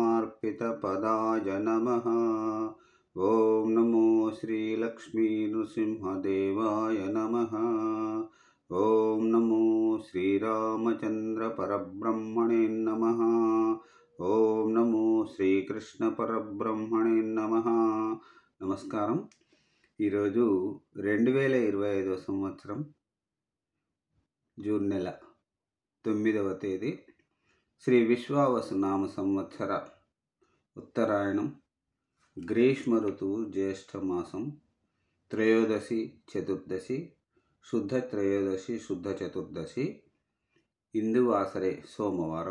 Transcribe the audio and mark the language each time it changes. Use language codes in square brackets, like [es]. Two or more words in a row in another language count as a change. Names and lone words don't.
[sa] श्रीगणेशार्पितपदाय नमः। ॐ नमो श्रीलक्ष्मीनृसिंहदेवाय नमः। ॐ नमो श्रीरामचन्द्रपरब्रह्मणे नमः। ॐ नमो శ్రీకృష్ణపరబ్రహ్మణే నమః। [te] నమస్కారం। ఈరోజు 2025 సంవత్సరం జూన్ నెల 9వ తేదీ శ్రీ విశ్వావసునామ సంవత్సర ఉత్తరాయణం గ్రీష్మ ఋతువు జ్యేష్ఠ మాసం త్రయోదశి చతుర్దశి శుద్ధ త్రయోదశి శుద్ధ చతుర్దశి ఇందువాసరే సోమవారం।